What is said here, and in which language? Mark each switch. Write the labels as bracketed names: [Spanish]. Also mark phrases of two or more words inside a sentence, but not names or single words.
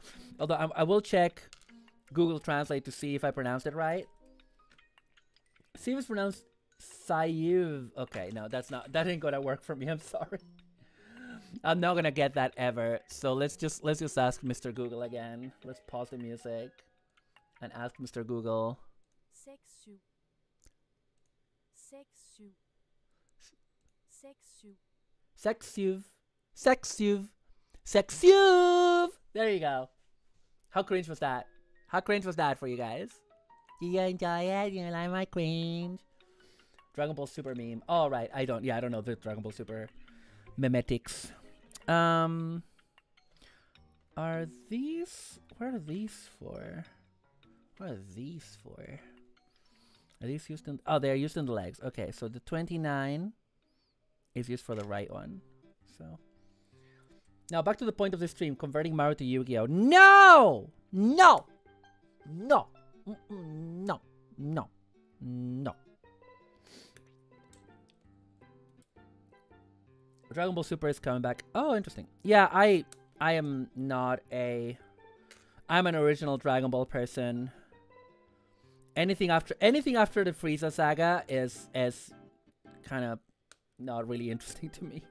[English] Although I will check Google Translate to see if I pronounced it right. See if it's pronounced Sayuv. Okay, no, that ain't gonna work for me. I'm sorry. I'm not gonna get that ever. So let's just ask Mr. Google again. Let's pause the music and ask Mr. Google. Sexu. Sexu. Sexu. Sexuv. Sexuv. Sexuv. There you go. How cringe was that? How cringe was that for you guys? Do you enjoy it? You like my cringe? Dragon Ball Super meme. Oh, right. I don't know the Dragon Ball Super memetics. Are these... What are these for? What are these for? Are these used in... Oh, they're used in the legs. Okay, so the 29 is used for the right one. So... Now, back to the point of the stream. Converting Mario to Yu-Gi-Oh! No! No! No! No! No! No! Dragon Ball Super is coming back. Oh, interesting. Yeah, I am not a... I'm an original Dragon Ball person. Anything after the Frieza saga is kind of not really interesting to me.